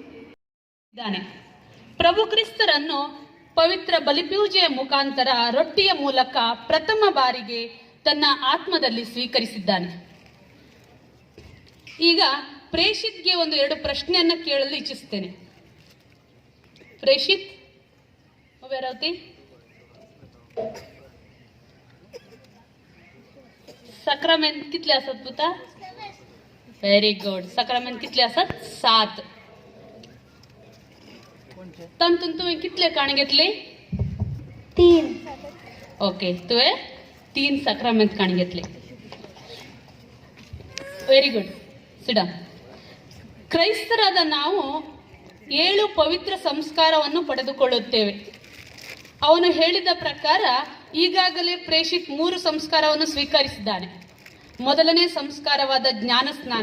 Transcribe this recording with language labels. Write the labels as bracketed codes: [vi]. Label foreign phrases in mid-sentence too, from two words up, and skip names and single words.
[kn] ಪ್ರಭು ಕ್ರಿಸ್ತರನ್ನು ಪವಿತ್ರ ಬಲಿಪೂಜೆಯ ಮುಖಾಂತರ ರೊಟ್ಟಿಯ ಮೂಲಕ ಪ್ರಥಮ ಬಾರಿಗೆ ತನ್ನ ಆತ್ಮದಲ್ಲಿ ಸ್ವೀಕರಿಸಿದ್ದಾನೆ. ಈಗ ಪ್ರೇಷಿತ್ಗೆ ಒಂದು 2 ಪ್ರಶ್ನೆಯನ್ನ ಕೇಳಲು ಇಚ್ಛಿಸ್ತೇನೆ. [kok] प्रेषित उभे राहते. सक्रामेंट कितले असत पुता? [en] Very good. [kok] सक्रामेंट कितले असत? 7. तंतून तुम्ही कितले काण घेतले? 3. ओके, तुवे 3 सक्रामेंट काण घेतले. [en] Very good. ಸಿಡ. [kn] ಕ್ರೈಸ್ತರಾದ ನಾವು 7 ಪವಿತ್ರ ಸಂಸ್ಕಾರವನ್ನು ಪಡೆದುಕೊಳ್ಳುತ್ತೇವೆ. ಅವನು ಹೇಳಿದ ಪ್ರಕಾರ ಈಗಾಗಲೇ ಪ್ರೇಷಿತ್ 3 ಸಂಸ್ಕಾರವನ್ನು ಸ್ವೀಕರಿಸಿದ್ದಾನೆ. ಮೊದಲನೇ ಸಂಸ್ಕಾರವಾದ ಜ್ಞಾನ ಸ್ನಾನ.